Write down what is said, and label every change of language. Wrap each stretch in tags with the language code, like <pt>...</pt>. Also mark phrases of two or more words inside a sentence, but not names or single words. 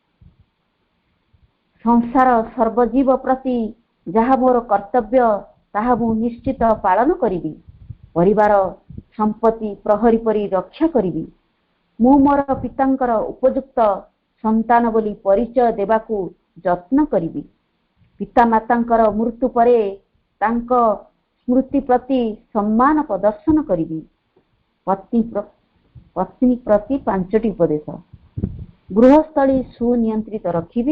<or>ସଂସାର ସର୍ବଜୀବ ପ୍ରତି ଯାହା ମୋର କର୍ତ୍ତବ୍ୟ ତାହା ମୁଁ ନିଶ୍ଚିତ ପାଳନ କରିବି। ପରିବାର ସମ୍ପତ୍ତି ପ୍ରହରୀ ପରି ରକ୍ଷା କରିବି। ମୁଁ ମୋର ପିତାଙ୍କର ଉପଯୁକ୍ତ ସନ୍ତାନ ବୋଲି ପରିଚୟ ଦେବାକୁ ଯତ୍ନ କରିବି। ପିତା ମାତାଙ୍କର ମୃତ୍ୟୁ ପରେ ତାଙ୍କ ସ୍ମୃତି ପ୍ରତି ସମ୍ମାନ ପ୍ରଦର୍ଶନ କରିବି। ପତ୍ନୀ ପ୍ରତି 5ଟି ଉପଦେଶ। ଗୃହସ୍ଥଳୀ ସୁନିୟନ୍ତ୍ରିତ ରଖିବି।</or>